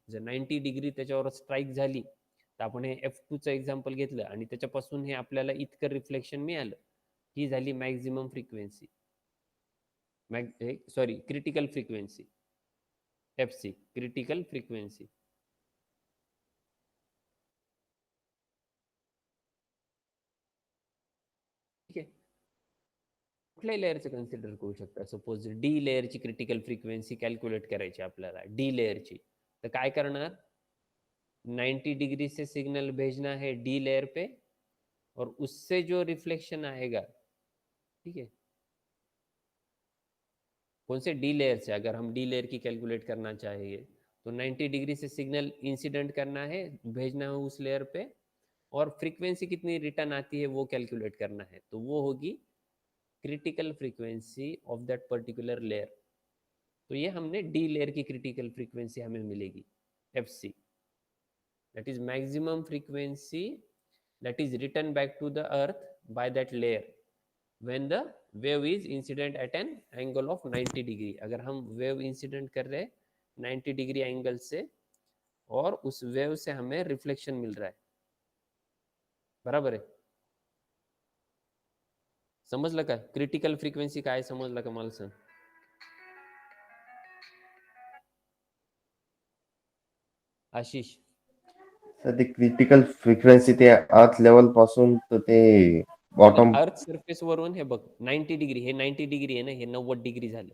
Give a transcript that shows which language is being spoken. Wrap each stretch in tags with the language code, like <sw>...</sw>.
<mr>जर 90 डिग्री त्याच्यावर स्ट्राईक झाली, तर आपण हे F2चं एक्झाम्पल घेतलं आणि त्याच्यापासून हे आपल्याला इतकं रिफ्लेक्शन मिळालं, ही झाली maximum frequency, sorry critical frequency, FC critical frequency. ठीक आहे, कुठल्याही लेअरचं कन्सिडर करू शकता. Suppose D लेअरची critical frequency calculate करायची आपल्याला, D लेअरची, तर काय करणार,</mr> <hi>90 डिग्री से सिग्नल भेजना है D लेयर पे और उससे जो रिफ्लेक्शन आएगा, ठीक है, कौन से D लेयर से, अगर हम D लेयर की कैलकुलेट करना चाहिए तो 90 डिग्री से सिग्नल इंसिडेंट करना है, भेजना है उस लेयर पे, और फ्रीक्वेंसी कितनी रिटर्न आती है वो कैलकुलेट करना है. तो वो होगी critical frequency of that particular layer. तो ये हमने D लेयर की क्रिटिकल फ्रीक्वेंसी हमें मिलेगी, FC,</hi> <en>that is maximum frequency that is returned back to the earth by that layer when the wave is incident at an angle of</en> <hi>90 degree. अगर हम wave incident कर रहे हैं 90 degree angle से और उस वेव से हमें रिफ्लेक्शन मिल रहा है, बराबर है.</hi> <mr>समजलं का? क्रिटिकल फ्रिक्वेन्सी काय समजलं का मला सांग. आशिष. सर ते क्रिटिकल फ्रिक्वेन्सी ते अर्थ लेवल पासून तर ते हे बघ,</mr> <en>Bottom.</en> <mr>अर्थ सरफेस वरून हे बघ 90 डिग्री, हे 90 डिग्री आहे ना, हे 90 डिग्री झालं.</mr>